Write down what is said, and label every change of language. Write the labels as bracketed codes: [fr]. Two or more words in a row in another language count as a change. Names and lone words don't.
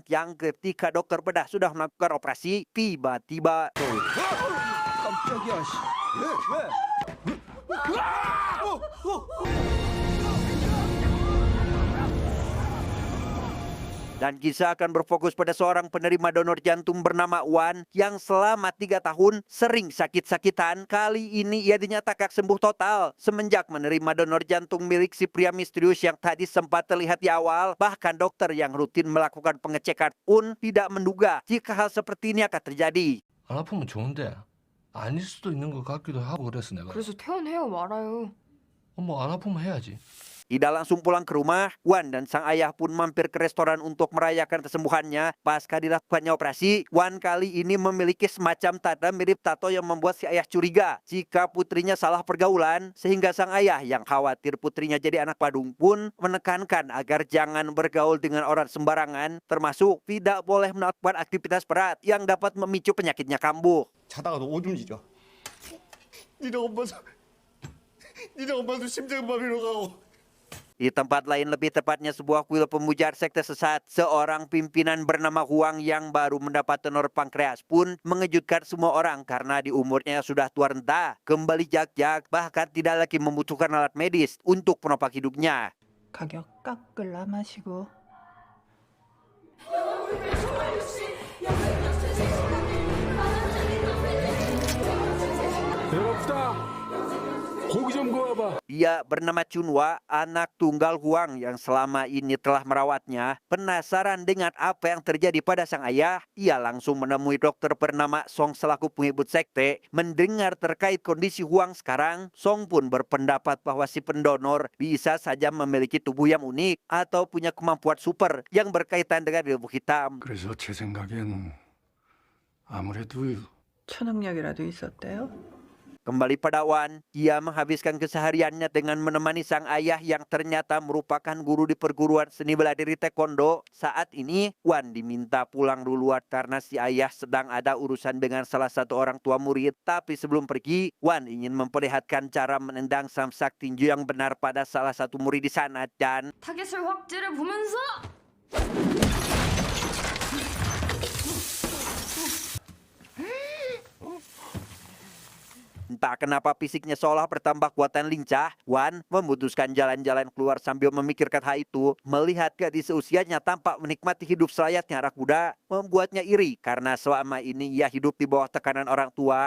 [id] Yang ketika dokter bedah sudah melakukan operasi, tiba-tiba dan kisah akan berfokus pada seorang penerima donor jantung bernama Wan yang selama 3 tahun sering sakit-sakitan. Kali ini ia dinyatakan sembuh total semenjak menerima donor jantung milik si pria misterius yang tadi sempat terlihat di awal. Bahkan dokter yang rutin melakukan pengecekan pun tidak menduga jika hal seperti ini akan terjadi. [ko] 안 아프면 좋은데 아닐 수도 있는 것 같기도 하고 그래서 내가 그래서 퇴원해요 말아요. 안 아프면 해야지. [id] Tidak langsung pulang ke rumah, Wan dan sang ayah pun mampir ke restoran untuk merayakan kesembuhannya. Pasca dilakukannya operasi, Wan kali ini memiliki semacam tanda mirip tato yang membuat si ayah curiga jika putrinya salah pergaulan, sehingga sang ayah yang khawatir putrinya jadi anak badung pun menekankan agar jangan bergaul dengan orang sembarangan, termasuk tidak boleh melakukan aktivitas berat yang dapat memicu penyakitnya kambuh. [ko] 자다가도 오줌 지져. 니네 엄마도 심장마비로 가고. [id] Di tempat lain, lebih tepatnya sebuah kuil pemuja sekte sesat, seorang pimpinan bernama Huang yang baru mendapat donor pankreas pun mengejutkan semua orang karena di umurnya sudah tua renta, kembali jak-jak, bahkan tidak lagi membutuhkan alat medis untuk penopang hidupnya. [ko] 가격 깎을라 마시고. [id] Dia bernama Chunwa, anak tunggal Huang yang selama ini telah merawatnya. Penasaran dengan apa yang terjadi pada sang ayah, ia langsung menemui dokter bernama Song selaku pengikut sekte. Mendengar terkait kondisi Huang sekarang, Song pun berpendapat bahwa si pendonor bisa saja memiliki tubuh yang unik atau punya kemampuan super yang berkaitan dengan ilmu hitam. [ko] 그래서 제 생각엔 아무래도 초능력이라도 있었대요. [id] Kembali pada Wan, ia menghabiskan kesehariannya dengan menemani sang ayah yang ternyata merupakan guru di perguruan seni bela diri taekwondo. Saat ini, Wan diminta pulang duluan karena si ayah sedang ada urusan dengan salah satu orang tua murid. Tapi sebelum pergi, Wan ingin memperlihatkan cara menendang samsak tinju yang benar pada salah satu murid di sana dan [ko] 타겟을 확실히 보면서 [id] entah kenapa fisiknya seolah bertambah kuat dan lincah, Wan memutuskan jalan-jalan keluar sambil memikirkan hal itu. Melihat gadis seusianya tampak menikmati hidup selayaknya anak muda, membuatnya iri karena selama ini ia hidup di bawah tekanan orang tua.